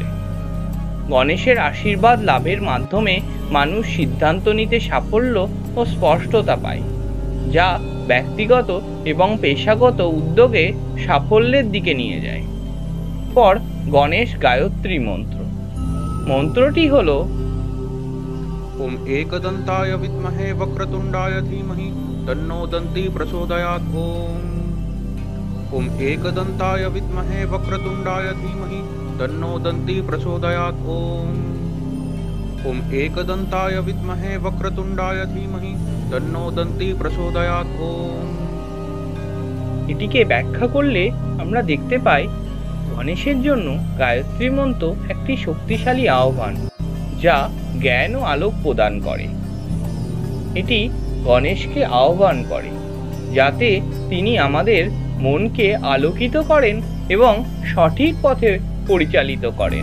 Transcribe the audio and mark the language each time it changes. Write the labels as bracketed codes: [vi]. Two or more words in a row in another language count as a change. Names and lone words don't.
[bn] গণেশের আশীর্বাদ লাভের মাধ্যমে মানুষ সিদ্ধান্ত নিতে সাফল্য ও স্পষ্টতা পায়, যা ব্যক্তিগত এবং পেশাগত উদ্যোগে সাফল্যের দিকে নিয়ে যায়। পর গণেশ গায়ত্রী মন্ত্র। মন্ত্রটি হল [sa] ओम एकदंताय विद्महे वक्रतुंडाय धीमहि तन्नो दन्ती प्रचोदयात्। ओम एकदंताय विद्महे वक्रतुंडाय धीमहि तन्नो दन्ती प्रचोदयात्। ओम एकदंताय विद्महे वक्रतुंडाय धीमहि तन्नो दन्ती प्रचोदयात्। [bn] এটিকে ব্যাখ্যা করলে আমরা দেখতে পাই গণেশের জন্য গায়ত্রী মন্ত্র একটি শক্তিশালী আহ্বান, যা জ্ঞান ও আলোক প্রদান করে। এটি গণেশকে আহ্বান করে যাতে তিনি আমাদের মনকে আলোকিত করেন এবং সঠিক পথে পরিচালিত করেন।